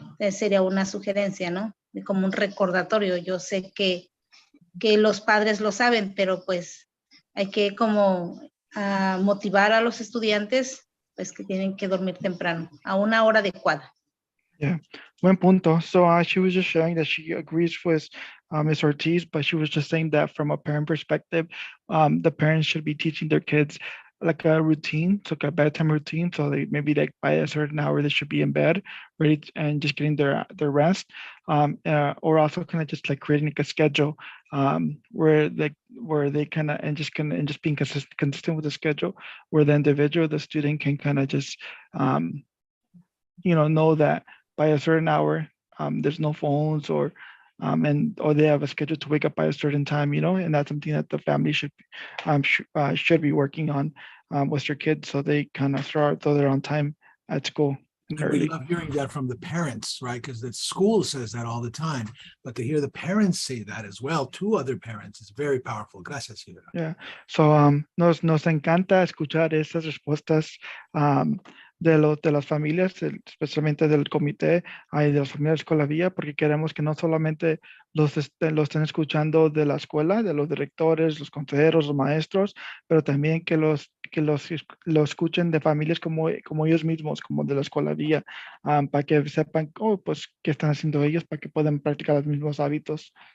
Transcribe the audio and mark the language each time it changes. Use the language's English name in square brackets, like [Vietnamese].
[Spanish] Sería una sugerencia, ¿no? Como un recordatorio. Yo sé que los padres lo saben, pero pues hay que como motivar a los estudiantes pues que tienen que dormir temprano, a una hora adecuada. Yeah, buen punto. [English] So she was just sharing that she agrees with Ms. Ortiz, but she was just saying that from a parent perspective, the parents should be teaching their kids like a routine, so like a bedtime routine. So they maybe like by a certain hour they should be in bed, ready and just getting their rest, or also kind of just like creating like a schedule where they kind of and just being consistent with the schedule, where the individual, the student can kind of just know that by a certain hour, there's no phones or they have a schedule to wake up by a certain time, and that's something that the family should be working on with your kids, so they kind of start so they're on time at school. We love hearing that from the parents, right? Because the school says that all the time, but to hear the parents say that as well to other parents is very powerful. [Spanish] Gracias, Hilda. [English] Yeah. [Spanish] So nos encanta escuchar estas respuestas de las familias, especialmente del comité y de las familias de Escuela Vía, porque queremos que no solamente los estén escuchando de la escuela, de los directores, los consejeros, los maestros, pero también que los escuchen de familias como ellos mismos, como de la Escuela Vía, para que sepan pues qué están haciendo ellos, para que puedan practicar los mismos hábitos.